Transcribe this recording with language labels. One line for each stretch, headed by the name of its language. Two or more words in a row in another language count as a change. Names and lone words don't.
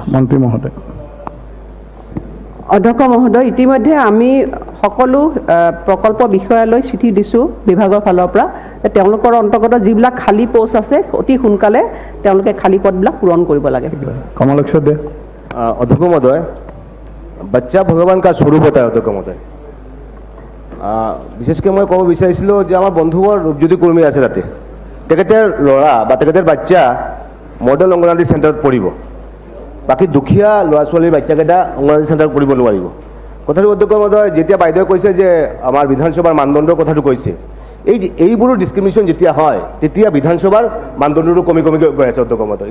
Assamese: মন্ত্ৰী মহোদয়। অধ্যক্ষ মহোদয়, ইতিমধ্যে আমি সকলো প্ৰকল্প বিষয়ালৈ চিঠি দিছোঁ বিভাগৰ ফালৰ পৰা, তেওঁলোকৰ অন্তৰ্গত যিবিলাক খালী পোষ্ট আছে অতি সোনকালে তেওঁলোকে খালী পদবিলাক পূৰণ কৰিব লাগে। কমলেশ্বৰ দে।
Hindi: अध्यक्ष महोदय, बच्चा भगवान का स्वरूप होता है अध्यक्ष महोदय।
Assamese: বিশেষকৈ মই ক'ব বিচাৰিছিলোঁ যে আমাৰ বন্ধুবৰ ৰূপজ্যোতি কৰ্মী আছে তাতে, তেখেতৰ ল'ৰা বা তেখেতৰ বাচ্চা মডেল অংগনৱাড়ী চেণ্টাৰত পঢ়িব, বাকী দুখীয়া ল'ৰা ছোৱালীৰ বাচ্চাকেইটা অংগনৱাড়ী চেণ্টাৰত পঢ়িব নোৱাৰিব। কথাটো অধ্যক্ষ মহোদয়, যেতিয়া বাইদেৱে কৈছে যে আমাৰ বিধানসভাৰ মানদণ্ডৰ কথাটো কৈছে, এইবোৰৰ ডিছক্ৰিমিনেশ্যন যেতিয়া হয় তেতিয়া বিধানসভাৰ মানদণ্ডটো কমি কমি গৈ আছে অধ্যক্ষ মহোদয়।